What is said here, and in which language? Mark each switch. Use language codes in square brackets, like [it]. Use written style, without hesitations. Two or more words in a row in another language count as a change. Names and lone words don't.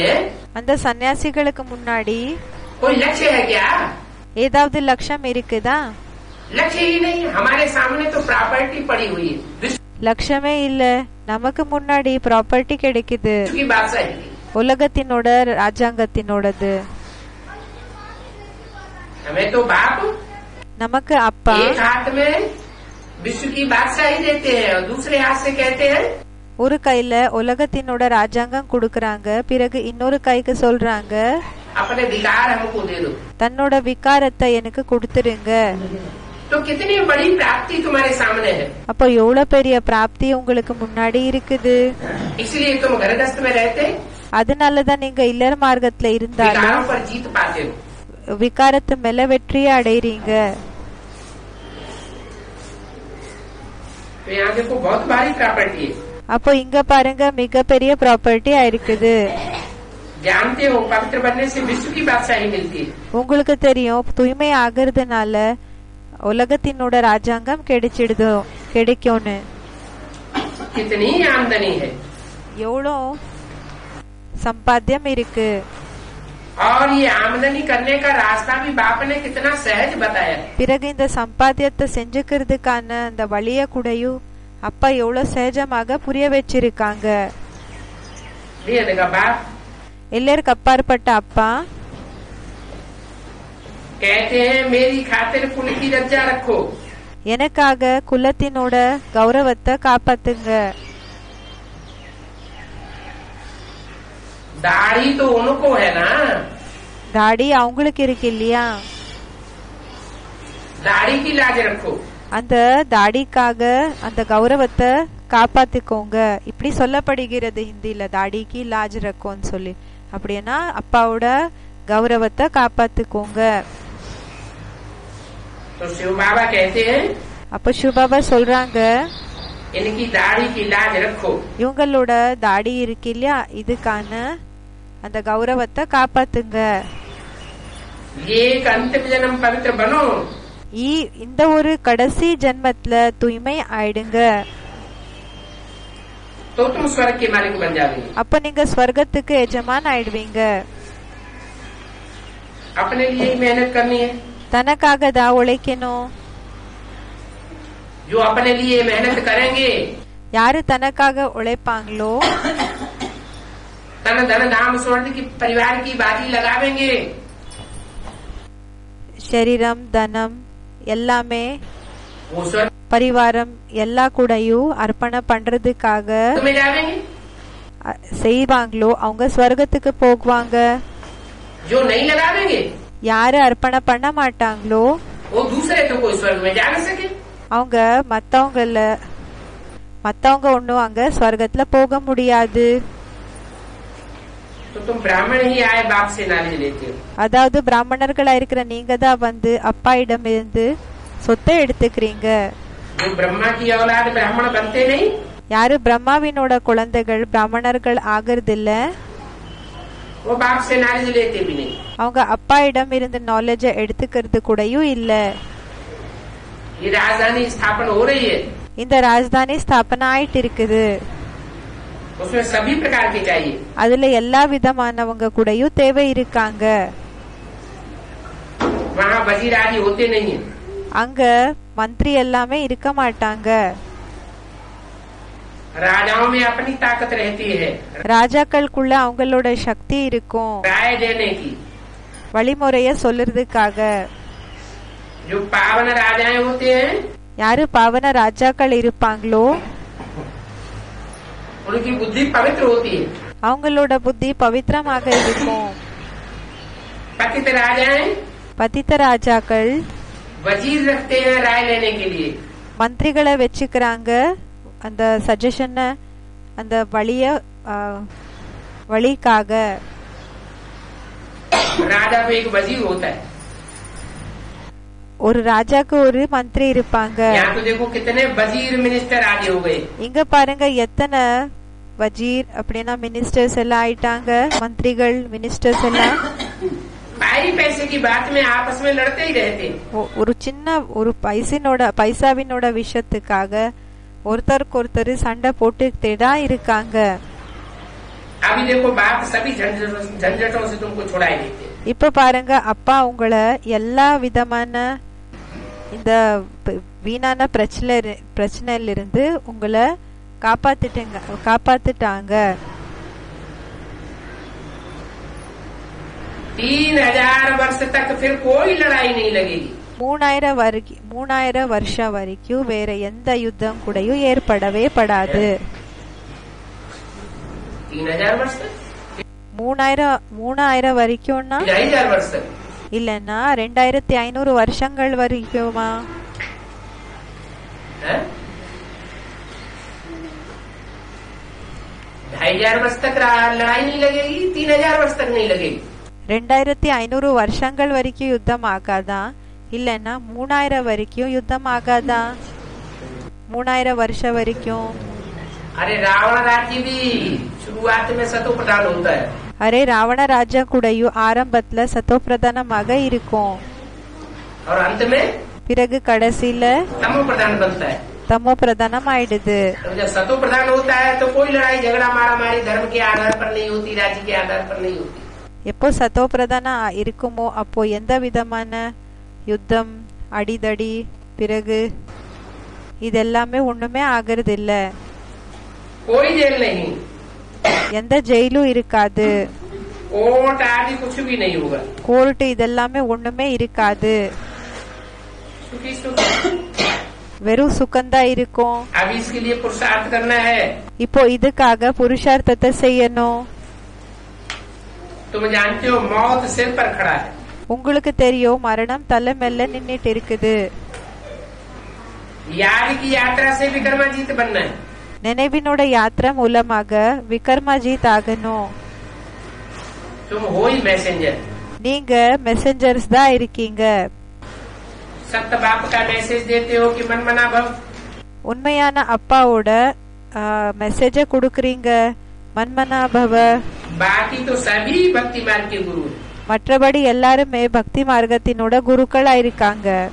[ta] அந்த சன்னியாசிகளுக்கு முன்னாடி [hi] कोई लक्ष्य है क्या? [ta] ஏதாவது லட்சம் இருக்குதா? [hi] लक्ष्य ही नहीं. हमारे सामने तो प्रॉपर्टी पड़ी हुई है. [ta] லட்சமே இல்ல, நமக்கு முன்னாடி ப்ராப்பர்ட்டி கிடைக்குது. [hi] की बात सही. [ta] உலகத்தினோட ராஜாங்கத்தினோடது. [hi] हमें तो बाप [ta] நமக்கு அப்பா [hi] एक हाथ में विश्व की बादशाही देते हैं और दूसरे हाथ से कहते हैं [ta] ஒரு கையில உலகத்தினோட ராஜாங்கம் கொடுக்கறாங்க, பிறகு இன்னொரு கைக்கு சொல்றாங்க [hi] अपने विकार हमको दे दो. [ta] தன்னோட விகாரத்தை எனக்கு கொடுத்துருங்க. [hi] तो कितनी बड़ी प्राप्ति तुम्हारे सामने है. [ta] அப்போ எவ்வளவு பெரிய பிராப்தி உங்களுக்கு முன்னாடி இருக்குது. [hi] इसलिए तुम घरगृहस्थ में रहते [ta] அதனாலதான் நீங்க இல்லற மார்க்கத்துல இருந்தாலும் [hi] विकारों पर जीत पाते हो. [ta] விகாரத்து மேல வெற்றியை அடைறீங்க. [hi] तो यहाँ देखो बहुत भारी प्रॉपर्टी है. [ta] அப்போ இங்க பாருங்க மிகப்பெரிய ப்ராப்பர்ட்டி ஆயிருக்குது. [hi] जानते हो पवित्र बनने से विश्व की बादशाही मिलती है। [ta] உங்களுக்கு தெரியும் தூய்மை ஆகிறதுனால உலகத்தினோட ராஜாங்கம் கிடைக்கும்னு. [hi] कितनी आमदनी है [ta] எவ்வளோ சம்பாத்தியம் இருக்கு. [hi] और ये आमदनी करने का रास्ता भी बाप ने कितना सहज बताया। [ta] பிறகு இந்த சம்பாத்தியத்தை செஞ்சுக்கிறதுக்கான அந்த வழிய கூடயும் அப்பா எவ்வளவு சகஜமாக புரிய வச்சிருக்காங்க. எல்லாருக்கு அப்பாற்பட்ட அப்பா [hi] कहते हैं मेरी खातिर कुल की लज्जा रखो, [ta] எனக்காக குலத்தினோட கௌரவத்தை காப்பாத்துங்க. [hi] दाढ़ी तो उनको है ना, [ta] தாடி அவங்களுக்கு இருக்கு இல்லையா, [hi] दाढ़ी की लाज रखो, [ta] அந்த தாடிக்காக அந்த கௌரவத்தை காப்பாத்திக்கோங்க. இப்படி சொல்லப்படுகிறது ஹிந்தில, தாடிக்கு [hi] लाज रखो [ta] சொல்லி. அப்படின்னா அப்பாவோட கௌரவத்தை காப்பாத்திக்கோங்க. [hi] तो शिव बाबा कहते हैं [ta] அப்ப சிவபாபா சொல்றாங்க [hi] इनकी दाढ़ी की लाज रखो, [ta] இவங்களோட தாடி இருக்கு இல்லையா, இதுக்கான அந்த கௌரவத்தை காப்பாத்துங்க. [hi] ये एक अंतिम जन्म पवित्र बनो, [ta] இந்த ஒரு கடைசி ஜென்மத்துல தூய்மை ஆயிடுங்க. [hi] तो तुम स्वर्ग के मालिक बन जाओगे। [ta] அப்ப நீங்க ஸ்வர்கத்துக்கு எஜமான் ஆயிடுவீங்க. [hi] अपने लिए ही मेहनत करनी है, [ta] தனக்காக தான் உழைக்கணும். [hi] जो अपने लिए मेहनत करेंगे, [ta] யாரு தனக்காக உழைப்பாங்களோ [hi] तन धन धाम स्वर्ग की परिवार की बाजी लगावेंगे, [ta] சரீரம் தனம் எல்லாமே [hi] वो स्वर्ग [ta] பரிவாரம் எல்லா கூடயும் அர்ப்பணம் பண்றதுக்காக [hi] में जावेंगे। [ta] செய்வாங்களோ அவங்க ஸ்வர்கத்துக்கு போகுவாங்க. [hi] जो नहीं लगावेंगे [ta] யாரு அர்ப்பணம் பண்ண மாட்டாங்களோ [hi] वो दूसरे तो कोई स्वर्ग में जा नहीं सके। [ta] அவங்க மத்தவங்க ஒன்னும் அங்க ஸ்வர்கத்துல போக முடியாது. [hi] तो तुम ब्राह्मण ही आए बाप से नॉलेज लेते हो, [ta] அதாவது பிராமணர்களா இருக்கிற நீங்க தான் வந்து அப்பா இடம் இருந்து சொத்தை எடுத்துக்கிறீங்க. [hi] जो ब्रह्मा की औलाद ब्राह्मण बनते नहीं, [ta] யாரு பிரம்மாவினோட குழந்தைகள் பிராமணர்கள் ஆகிறது இல்ல, [hi] वो बाप से नॉलेज लेते भी नहीं। [ta] அவங்க அப்பா இடம் இருந்து நாலேஜ எடுத்துக்கிறது கூடயும் இல்ல. [hi] ये राजधानी स्थापन हो रही है, [ta] இந்த ராஜதானி ஸ்தாபனை ஆயிட்டு இருக்குது. [hi] उसमें सभी प्रकार के चाहिए, [ta] அதுல எல்லா விதமானவங்க கூடயும் தேவை இருக்காங்க. [hi] वहाँ वजीर आदि होते नहीं है, [ta] அங்க மந்திரி எல்லாமே இருக்க மாட்டாங்க. [hi] राजाओं में अपनी ताकत रहती है, [ta] ராஜாக்களுக்குள்ள அவங்களோட சக்தி இருக்கும் [hi] राय देने की। [ta] வழிமுறைய சொல்றதுக்காக. [hi] जो पावन राजाएं होते हैं [ta] யாரு பாவன ராஜாக்கள் இருப்பாங்களோ [hi] उनकी बुद्धि पवित्र होती है, [ta] அவங்களோட புத்தி பவித்திரமாக இருக்கும். [hi] पतित राजाएं [ta] பதித்த ராஜாக்கள் [hi] वजीर रखते हैं राय लेने के लिए, [ta] மந்திரிகளை வச்சுக்கிறாங்க அந்த சஜஷன் அந்த வழிக்காக. [hi] राजा को एक वजीर होता है। [ta] ஒரு ராஜாக்கு ஒரு மந்திரி இருப்பாங்க. [hi] यहाँ तो देखो कितने वजीर मिनिस्टर आदि हो गए, [ta] இங்க பாருங்க எத்தனை வஜீர் அப்படின்னா மினிஸ்டர்ஸ் எல்லாம் ஆயிட்டாங்க, மந்திரிகள் மினிஸ்டர்ஸ் எல்லாம். [hi] भाई पैसे की बात में आपस में लड़ते ही रहते। [ta] ஒரு சின்ன ஒரு பைசாவினோட விஷயத்துக்காக ஒருத்தருக்கு ஒருத்தர் சண்டை போட்டுக்கிட்டே தான் இருக்காங்க. [hi] अभी देखो बाप सभी झंझटों से तुमको छुड़ाई देते। [ta] இப்ப பாருங்க அப்பா உங்களை எல்லா விதமான இந்த வீணான பிரச்சனையில இருந்து உங்களை காப்பாத்துட்டாங்க. [hi] 3000 वर्ष तक फिर कोई लड़ाई नहीं लगेगी। [ta] 3000 வருஷம் வரைக்கும் வேற எந்த யுத்தம் கூடயும் ஏற்படவே படாது. [hi] 3000 वर्ष तक [ta] 3000 வரைக்கும்னா [hi] 2000 वर्ष तक [ta] இல்லன்னா 2500 வருஷங்கள் வரைக்குமா? [hi] 2500 वर्ष तक लड़ाई नहीं लगेगी, 3000 वर्ष तक नहीं लगेगी। [ta] 2500 வருஷங்கள் வரைக்கும் யுத்தம் ஆகாதா இல்லன்னா 3000 வரைக்கும் யுத்தம் ஆகாதா? 3000 வருஷம் வரைக்கும். [hi] अरे रावण राज्य भी शुरुआत में सतोपटाल होता है। [ta] அரே ராவண ராஜா கூடயும் ஆரம்பத்துல சத்தோப்பிரதானமாக இருக்கும், [hi] और अंत में [ta] பிறகு கடைசியில [hi] तमो प्रधान बनता है। [ta] தமோ பிரதானம் ஆயிடுது. [hi] तो जब सतो प्रधान होता है तो कोई लड़ाई झगड़ा मारा मारी धर्म के आधार पर नहीं होती, राज्य के आधार पर नहीं होती। [ta] எப்போ சத்தோ பிரதான இருக்குமோ அப்போ எந்த விதமான யுத்தம், அடிதடி, பிறகு இதெல்லாமே ஒண்ணுமே ஆகிறது இல்ல. [hi] कोई जेल नहीं, [ta] எந்த ஜெயிலும் இருக்காது, [hi] कोर्ट आदि कुछ भी नहीं होगा, [ta] கோர்ட் இதெல்லாமே ஒண்ணுமே இருக்காது, [hi] सुखी सुखी। [ta] வெறும் சுகந்தா இருக்கும். [hi] अब इसके लिए पुरुषार्थ करना है। [ta] இப்போ இதுக்காக புருஷார்த்தத்தை செய்யணும். [hi] तुम जानते हो मौत सिर पर खड़ा है, [ta] உங்களுக்கு தெரியும் மரணம் தலை மேல நின்னுட்டு இருக்குது. [hi] याद की यात्रा से विक्रमाजीत बनना है। [ta] நினைவினோட யாத்திரை மூலமாக விக்ரமாஜித் ஆகணும். [hi] तुम हो ही मैसेंजर, [ta] நீங்க மெசஞ்சர்ஸ் தான் இருக்கீங்க. [hi] सत्य बाप का मैसेज देते हो कि मन मना भव, [ta] உண்மையான அப்பாவோட மெசேஜ கொடுக்கறீங்க, [hi] मनमना भव. बाकी तो सभी भक्ति मार्ग के गुरु हैं। [ta] மற்றபடி எல்லாருமே பக்தி மார்க்கத்தினோட குருக்களா இருக்காங்க.